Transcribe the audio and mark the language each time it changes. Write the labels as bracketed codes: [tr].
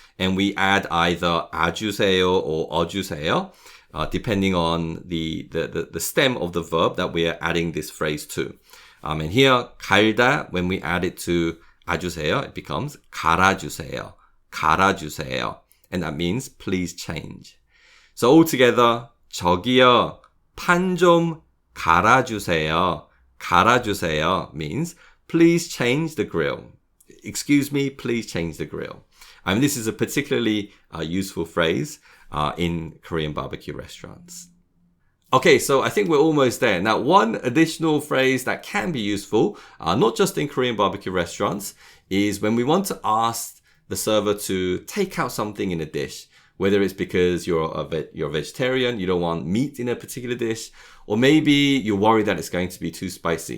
[en] And we add either 아주세요 or 어주세요, depending on the stem of the verb that we are adding this phrase to. And here, 갈다, when we add it to 아주세요, it becomes 갈아주세요, 갈아주세요. And that means please change. So altogether, [ko] 저기요, 판 좀 갈아주세요. [en] 갈아주세요 means please change the grill. Excuse me, please change the grill. And this is a particularly useful phrase in Korean barbecue restaurants. Okay, so I think we're almost there. Now, one additional phrase that can be useful, not just in Korean barbecue restaurants, is when we want to ask the server to take out something in a dish, whether it's because you're a vegetarian, you don't want meat in a particular dish, or maybe you're worried that it's going to be too spicy.